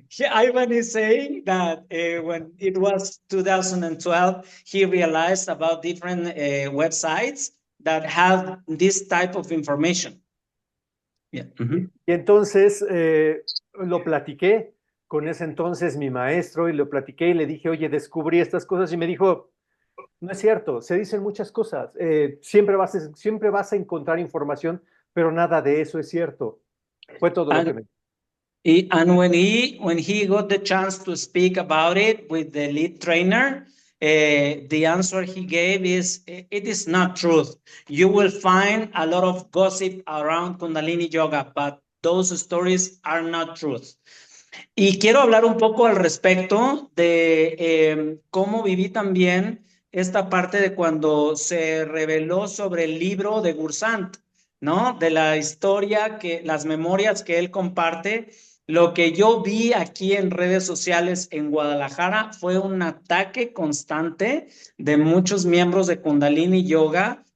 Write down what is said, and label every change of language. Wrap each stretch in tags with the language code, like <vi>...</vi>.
<en>Ivan is saying that when it was 2012, he realized about different websites that have this type of information. Yeah.</en> <es>Y entonces lo platiqué con ese entonces mi maestro y lo platiqué y le dije, oye, descubrí estas cosas, y me dijo, no es cierto, se dicen muchas cosas, siempre vas a encontrar información, pero nada de eso es cierto. Fue todo lo que me dijo.</es> <en>And when he got the chance to speak about it with the lead trainer, the answer he gave is, it is not truth. You will find a lot of gossip around Kundalini Yoga, but those stories are not truth.</en> <es>Y quiero hablar un poco al respecto de cómo viví también esta parte de cuando se reveló sobre el libro de Gursant, ¿no? De la historia, las memorias que él comparte. Lo que yo vi aquí en redes sociales en Guadalajara fue un ataque constante de muchos miembros de Kundalini Yoga</es>